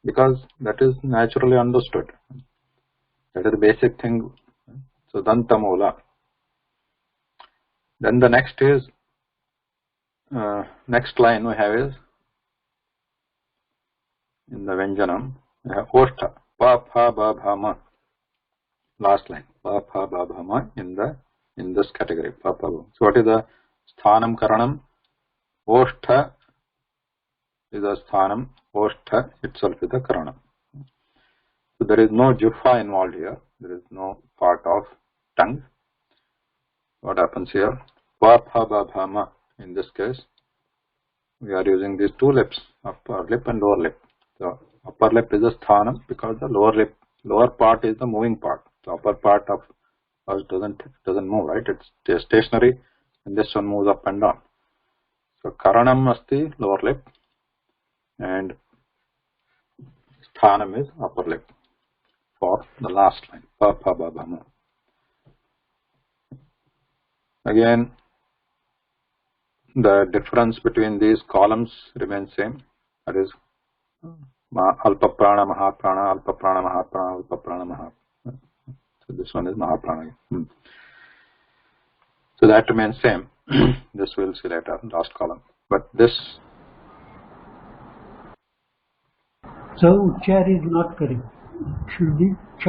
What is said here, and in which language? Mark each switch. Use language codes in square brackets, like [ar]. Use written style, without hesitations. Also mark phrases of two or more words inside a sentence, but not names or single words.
[en] because that is naturally understood. That is the basic thing. So dantamula. Then the next is next line we have is in the Vyanjanam, we have Oshtha, [sa] pa pha ba bha ma. [en] Last line, [sa] pa pha ba bha ma [en] in this category. [sa] Pa, pha, ba. [en] So what is the [sa] sthanam karanam? [en] Oshtha is a sthanam. Oshtha itself is the karanam. So there is no juffa involved here. There is no part of tongue. What happens here? [sa] Pa pha ba bha ma. [en] In this case, we are using these two lips, upper lip and lower lip. So upper lip is a sthanam because the lower part is the moving part. The upper part of us doesn't move, right? It's stationary, and this one moves up and down. So [sa] karanam asti [en] lower lip, and sthanam is upper lip for the last line. [sa] Pa pha ba bha ma. [en] Again, the difference between these columns remains same. That is [sa] alpa prana mahaprana, alpa prana mahaprana, alpa prana mahaprana. [en] So this one is mahaprana. So that remains same. This we'll see later, last column. But this. So uchar is not correct. It should be chak.